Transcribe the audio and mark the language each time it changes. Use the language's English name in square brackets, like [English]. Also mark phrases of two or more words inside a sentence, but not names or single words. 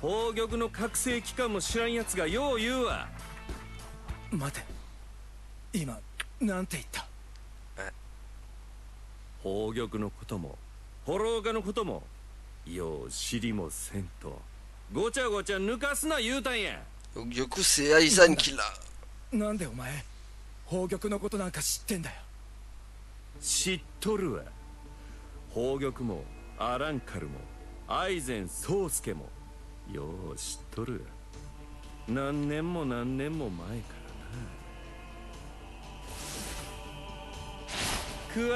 [Japanese] 宝玉の覚醒期間も知らんやつがよう言うわ。待て、今なんて言った？宝玉のこともホカのこともよう知りもせんとごちゃごちゃ抜かすな言うたんや。 [French] Du coup c'est Aizen qui l'a. [Japanese] なんでお前宝玉のことなんか知ってんだよ。知っとるわ。宝玉もアランカルもアイゼン宗介もよう知っとる。何年も何年も前からな。